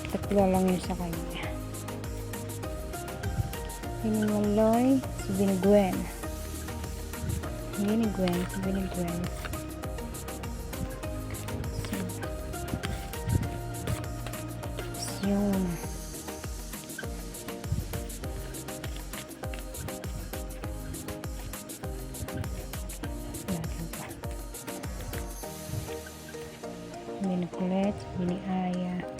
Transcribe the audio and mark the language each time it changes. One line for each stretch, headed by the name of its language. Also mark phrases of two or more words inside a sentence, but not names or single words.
Filipino: tatlo lang yun sa kanya. Bini Maloy, si Bini Gwen. Bini Gwen, si Bini Gwen. So, yun. Bini Colette, Bini Aya.